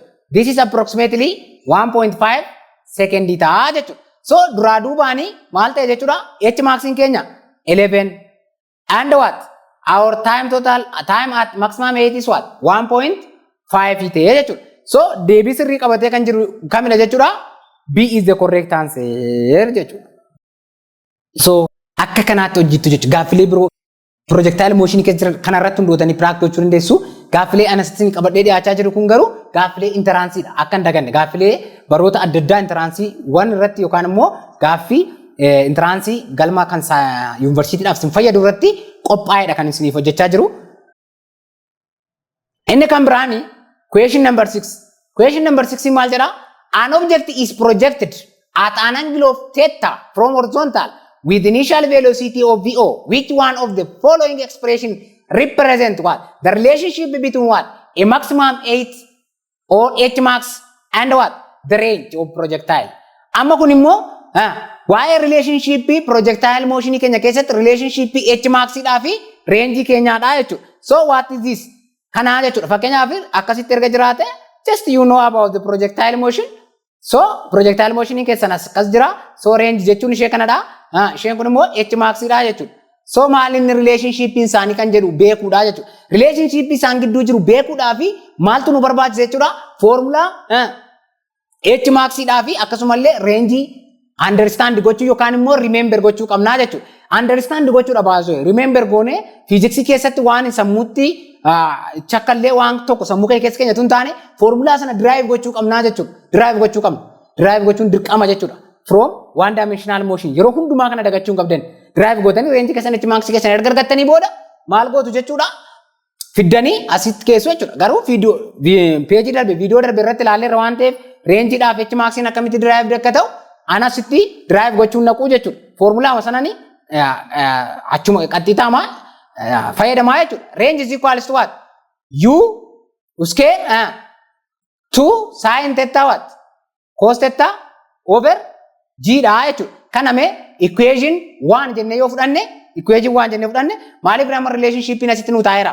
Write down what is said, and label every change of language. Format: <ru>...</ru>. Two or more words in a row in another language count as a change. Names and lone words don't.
<en>This is approximately 1.5 second</en> <om>ta'a jechuudha. So duraa duubaanii maal ta'e jechuudha?</om> <en>H maxing keenya 11 and what? Our time total time at maximum 8 is what?</en> <om>1.5 ta'e jechuudha. So deebii sirrii qabatee kan jiru kamidha jechuudha?</om> <en>B is the correct answer jechuudha.</en> <om>So akka kanaatti hojjettu jechuudha. Gaaffilee biroo</om> <en>projectile motion</en> <om>keessa kanarratti hundootanii practice gochuu dandeessu. Gaaffilee anasitti qabadhee dhiyaachaa jiru kun garuu gaaffilee interaansiidha. Akka hin daganne gaaffilee baroota adda addaa interansii waan irratti yookaan immoo gaaffii interansii galma kan yuunivarsiitiidhaaf sin fayyadu irratti qophaa'eedha kan isiniif hojjechaa jiru. Inni kan biraani</om> <en>question number 6.</en> <om>Question number 6 maal jedha?</om> <en>An object is projected at an angle of theta from horizontal with initial velocity of VO. Which one of the following expression represent what? The relationship between what? A maximum 8 or H max and what? The range of projectile.</en> <om>Amma kun immoo waa'ee</om> <en>relationship projectile motion</en> <om>keenya keessatti</om> <en>relationship H max</en> <om>dhaa fi range keenyaadha jechuudha.</om> <en>So what is this?</en> <om>Kana jechuudha. Fakkeenyaaf akkasitti erga jiraate</om> <en>just you know about the projectile motion.</en> <om>So</om> <en>projectile motion</en> <om>keessan akkas jira. So range jechuun ishee kanadha. Isheen kun immoo H max dha jechuudha. So maalin relationship isaanii kan jedhu beekuudha jechuudha. Relationship isaan gidduu jiru beekuudhaa fi maaltu nu barbaachisa jechuudha? Formula H max dhaa fi akkasumallee range understand gochuu yookaan immoo remember gochuu qabnaa jechuudha. Understand gochuudha baasoo. Remember goone physics keessatti waan sammuutti chakkallee waan tokko sammuu keessa keenyatu hin taane formula sana derive gochuu qabnaa jechuudha. Derive gochuu qabna. Derive gochuun dirqama jechuudha.</om> <en>From one dimensional motion</en> <om>yeroo hundumaa kana dagachuu hin qabdan. Derive gootanii range keessan H max keessan erga argattanii booda maal gootu jechuudha? Fiddanii asitti keessu jechuudha. Garuu page darbe video darbe irratti ilaalleerra waan ta'eef range dhaaf H max akkamitti derive akka ta'u anasitti derive gochuun naquu jechuudha. Formula sanani achuma qaxxitaama fayyadamaa jechuudha.</om> <en>Range is equals to what? U square 2 sin theta what? Cos theta over G dha jechuudha.</en> <om>Kana mee equation 1 jennee yoo fudhanne equation 1 jennee fudhanne maaliif grammar relationship asitti nu taa'eera?</om>